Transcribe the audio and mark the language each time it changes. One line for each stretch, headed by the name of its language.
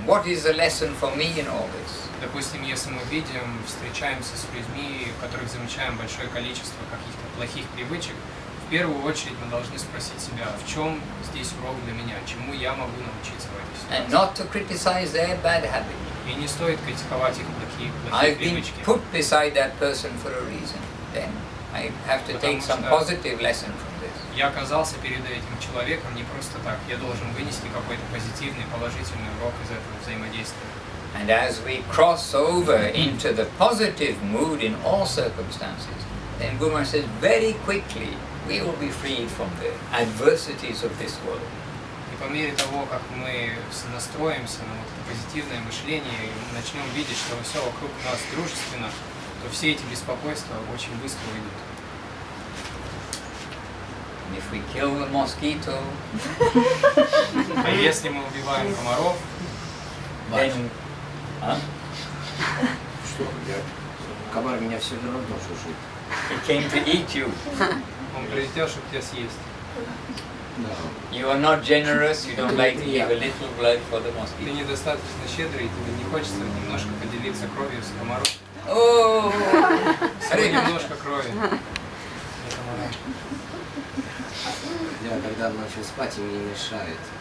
English: What is the lesson for me in all this?
Russian: Допустим, если мы встречаемся с людьми, в которых замечаем большое количество каких-то плохих привычек, в первую очередь мы должны спросить себя, в чем здесь урок для меня, чему я могу научиться в этой ситуации.
English: And not to criticize their bad habit.
Russian: И не стоит критиковать их плохие
English: I've been
Russian: привычки.
English: put beside that person for a reason. Then I have to take some positive lesson from this.
Russian: Я оказался перед этим человеком не просто так. Я должен вынести какой-то позитивный, положительный урок из этого взаимодействия.
English: And as we cross over into the positive mood in all circumstances, then Guru Maharaj says very quickly we will be freed from the adversities of this world.
Russian: И по мере того, как мы настроимся на вот это позитивное мышление и начнем видеть, что все вокруг нас дружественно, то все эти беспокойства очень быстро уйдут.
English: And if we kill the mosquito,
Russian: А если мы убиваем комаров,
English: then
Russian: Что? Комар меня все равно должен жить.
English: he came to eat you.
Russian: он прилетел, чтобы тебя съесть.
English: You are not generous, you don't like to give a little blood for the
Russian: Ты
English: mosquito.
Russian: недостаточно щедрый, тебе не хочется немножко поделиться кровью с комаром. Oh! Всего немножко крови. Я когда ночью спать, мне не мешает.